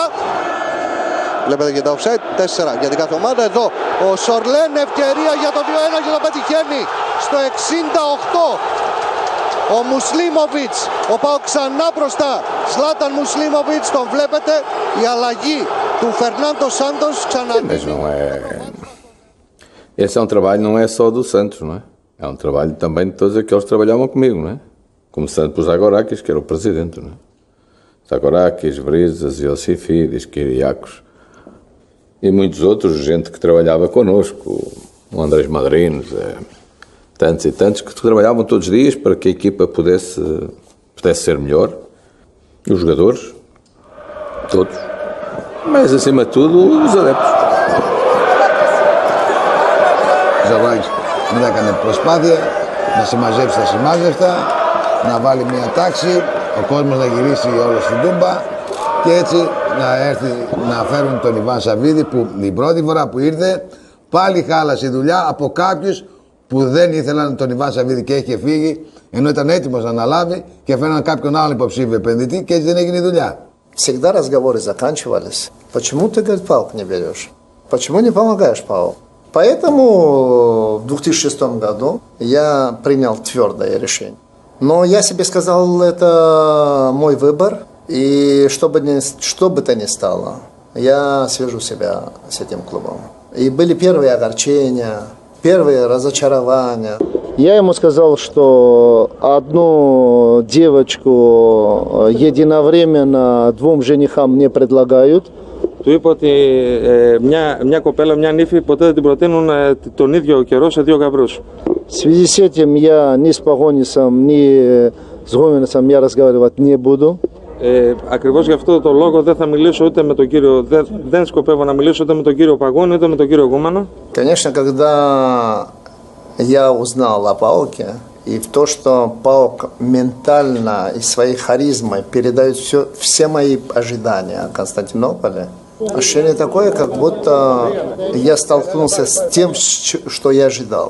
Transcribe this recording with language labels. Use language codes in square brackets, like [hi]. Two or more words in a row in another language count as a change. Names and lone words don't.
[el] Βλέπετε και τα offside, 4 για την κάθε ομάδα. Εδώ ο Σορλέν, ευκαιρία για το 2-1 και το πετυχαίνει. Στο 68 ο Μουσλίμοβιτς, ο ΠΑΟΚ ξανά μπροστά. Zlatan Μουσλίμοβιτς, τον βλέπετε. Η αλλαγή του Φερνάντο Σάντος ξαναδείχνει. [pt] Esse é um trabalho não é só do Santos, não é? É um trabalho também de todos aqueles que trabalhavam comigo, não é? Começando por Zagorakis, que era o presidente, não é? Zagorakis, Brisas, Iosifidis, Kyriakos e muitos outros, gente que trabalhava connosco, o Andrés Madrinos, tantos e tantos que trabalhavam todos os dias para que a equipa pudesse ser melhor, e os jogadores, todos, mas acima de tudo os adeptos. [el] Ζαγοράκης δεν έκανε προσπάθεια να συμμαζέψει τα συμμάζευτα, να βάλει μια τάξη, ο κόσμος να γυρίσει όλο στην Τούμπα και έτσι να έρθει να φέρουν τον Ιβάν Σαββίδη που την πρώτη φορά που ήρθε πάλι χάλασε η δουλειά από κάποιους που δεν ήθελαν τον Ιβάν Σαββίδη και είχε φύγει ενώ ήταν έτοιμος να αναλάβει και φέρναν κάποιον άλλον υποψήφιο επενδυτή και έτσι δεν έγινε η δουλειά. [ru] Всегда разговоры заканчивались. Почему ты, говорит, ПАОК не берешь? Почему не помогаешь ПАОК? Поэтому в 2006 году я принял твердое решение. Но я себе сказал, это мой выбор, и что бы то ни стало, я свяжу себя с этим клубом. И были первые огорчения, первые разочарования. Я ему сказал, что одну девочку единовременно 2 женихам не предлагают. [el] Του είπα ότι μια копέλα, μια νύφη ποτέ δεν την προτείνουν τον ίδιο καιρό σε 2 γαμπρούς. [ru] В связи с этим я ни с Погонисом, ни с Гомельцем я разговаривать не буду. [el] Ακριβώς γι' αυτό το λόγο δεν θα μιλήσω ούτε με τον κύριο, δεν σκοπεύω να μιλήσω ούτε με τον κύριο Παγώνη ούτε με τον κύριο Γούμανο. [ru] Конечно, когда я узнал о ПАОКе и в то, что ПАОК ментально и своей харизмой передает все мои ожидания о Константинополе, ощущение такое, как будто я столкнулся с тем, что я ожидал.